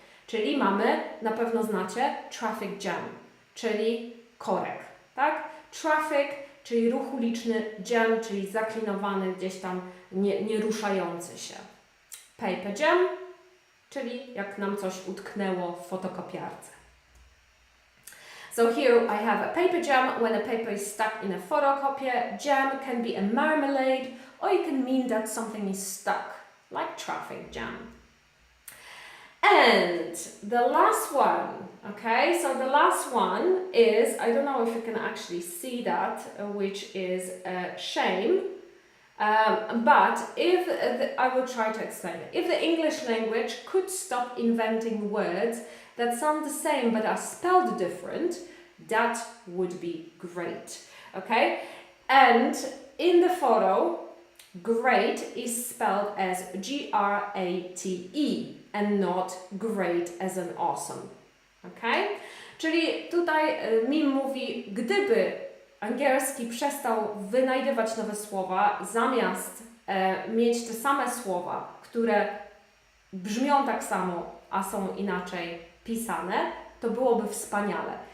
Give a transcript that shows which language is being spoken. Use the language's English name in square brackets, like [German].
[Polish] Czyli mamy, na pewno znacie, traffic jam, czyli korek, tak? Traffic, czyli ruch uliczny, jam, czyli zaklinowany, gdzieś tam nie ruszający się. Paper jam, czyli jak nam coś utknęło w fotokopiarce. [English] So here I have a paper jam. When a paper is stuck in a photocopier, jam can be a marmalade, or it can mean that something is stuck, like traffic jam. And the last one, okay, so the last one is, I don't know if you can actually see that, which is shame. But I will try to explain it. If the English language could stop inventing words that sound the same but are spelled different, that would be great. Okay? And in the photo, great is spelled as G-R-A-T-E and not great as an awesome. Okay? [Polish] Czyli tutaj Mim mówi, gdyby angielski przestał wynajdywać nowe słowa, zamiast mieć te same słowa, które brzmią tak samo, a są inaczej pisane, to byłoby wspaniale.